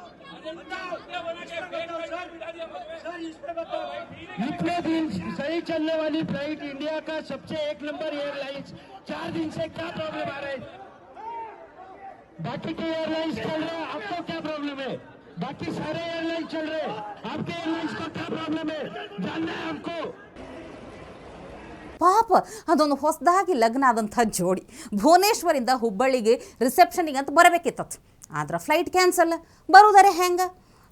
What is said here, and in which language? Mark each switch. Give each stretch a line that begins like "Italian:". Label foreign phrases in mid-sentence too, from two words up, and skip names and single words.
Hindi: इतने दिन सही चलने वाली फ्लाइट, इंडिया का सबसे 1
English: number airlines,
Hindi: 4 दिन से क्या प्रॉब्लम आ रहा है? बाकी के एयरलाइंस चल रहे हैं, आपको क्या प्रॉब्लम है? बाकी सारे एयरलाइंस चल रहे हैं, आपके एयरलाइंस को क्या प्रॉब्लम है? जानना है हमको।
Kannada: ಪಾಪ ಅದೊಂದು ಹೊಸದಾಗಿ ಲಗ್ನ ಆದಂಥ ಜೋಡಿ ಭುವನೇಶ್ವರಿಂದ ಹುಬ್ಬಳ್ಳಿಗೆ ರಿಸೆಪ್ಷನಿಗೆ ಅಂತ ಬರಬೇಕಿತ್ತು. ಆದ್ರೆ
English: flight cancel.
Kannada: ಬರೋದರೆ ಹೆಂಗೆ?